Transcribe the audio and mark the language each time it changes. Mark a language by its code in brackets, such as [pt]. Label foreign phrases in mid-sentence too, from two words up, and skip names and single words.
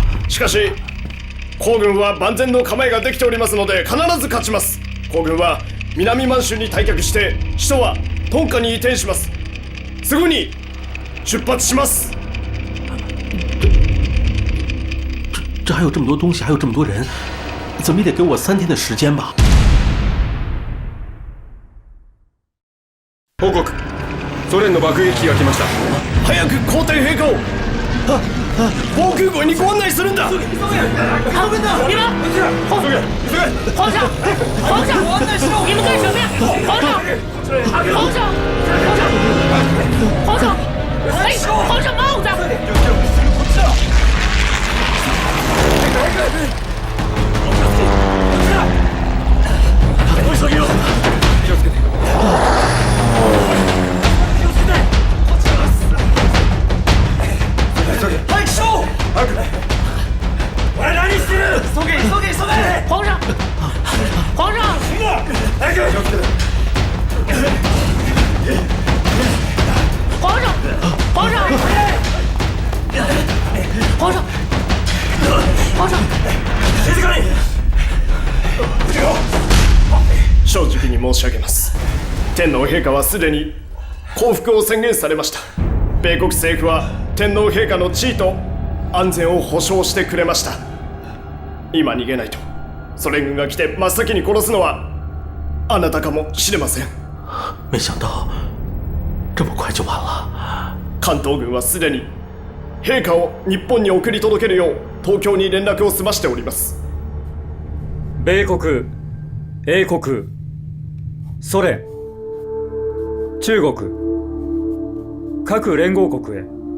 [ja] しかし皇軍は万全の構えができておりますので必ず勝ちます。皇軍は南満州に退却して首都はトンカに移転します。すぐに出発します。 [zh] 还有这么多东西，还有这么多人，怎么也得给我3天的时间吧。 [ja] 報告。ソ連の爆撃機が来ました。早く皇帝陛下を防空壕にご案内するんだ。急げ！ [zh] 你们，皇上，你们干什么呀？皇上，哎，皇上帽子！ [ja] 気をつけて。 [zh] 快收！我来哪里死？急げ！皇上！行了，来这！皇上！ [ja] 静かに！正直に申し上げます。天皇陛下はすでに降伏を宣言されました。米国政府は天皇陛下の地位と安全を保障してくれました。今逃げないとソ連軍が来て真っ先に殺すのはあなたかもしれません。 [zh] 没想到这么快就完了。 [ja] 関東軍はすでに陛下を日本に送り届けるよう東京に連絡を済ましております。米国、英国、ソ連、中国、各連合国へ。